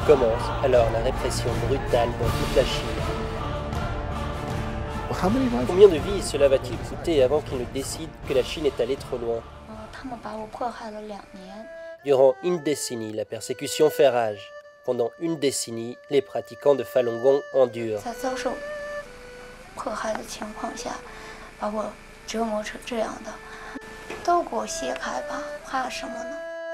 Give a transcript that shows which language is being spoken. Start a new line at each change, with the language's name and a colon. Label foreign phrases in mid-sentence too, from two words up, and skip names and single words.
French: Commence alors la répression brutale dans toute la Chine. Combien de vies cela va-t-il coûter avant qu'il ne décide que la Chine est allée trop loin? Durant une décennie, la persécution fait rage. Pendant une décennie, les pratiquants de Falun Gong endurent.
Chinese: 迫害的情况下，把我折磨成这样的，都给我卸开吧，怕什么呢？